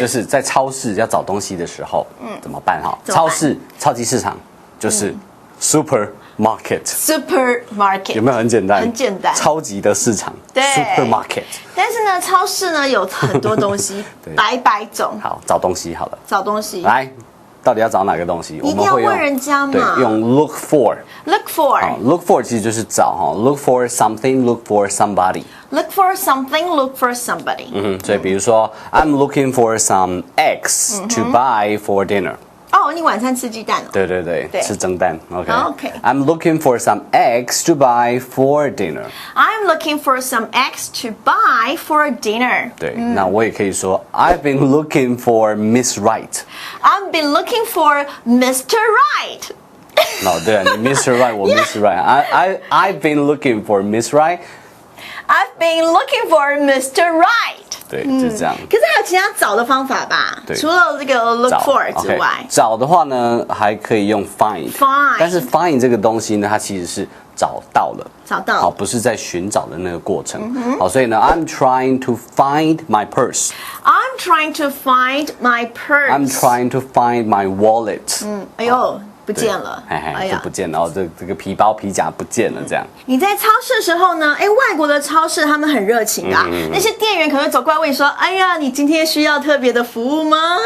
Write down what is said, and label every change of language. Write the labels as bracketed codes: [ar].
[zh] 就是在超市要找东西的时候，怎么办哈？超市、超级市场就是 supermarket。有没有很简单？很简单。超级的市场。对 [en] ，supermarket。 [zh] 但是呢，超市呢有很多东西，百百种。好，找东西好了。找东西。来，到底要找哪个东西？一定要问人家嘛。对，用 look for。Look [en] for。look for [zh] 其实就是找哈 [en] ，look for something，look for somebody。Look for something，look for somebody。 [zh] 所以比如说 [en] ，I'm looking for some eggs to buy for dinner。 [zh] 哦，你晚餐吃鸡蛋哦？对对对，吃蒸蛋。 [en] OK。 I'm looking for some eggs to buy for dinner. I'm looking for some eggs to buy for dinner. [zh] 对，那我也可以说 [en] I've been looking for Miss Right. I've been looking for Mr. Right. [zh] No， 对啊，你 Mr. [en] Right， 我 Miss Right。I've been looking for Miss Right. I've been looking for Mr. Right. [zh] 对，就是这样。可是还有其他找的方法吧？对，除了这个 look for 之外，找的话呢，还可以用 find。但是 find 这个东西呢，它其实是找到了，好，不是在寻找的那个过程。好，所以呢 [en] ，I'm trying to find my purse. I'm trying to find my purse. I'm trying to find my wallet. [zh] 哎呦。不见了，就不见了，然后这个皮包皮夹不见了，这样。你在超市的时候呢？外国的超市他们很热情的，那些店员可能会走过来问你说：“哎呀，你今天需要特别的服务吗？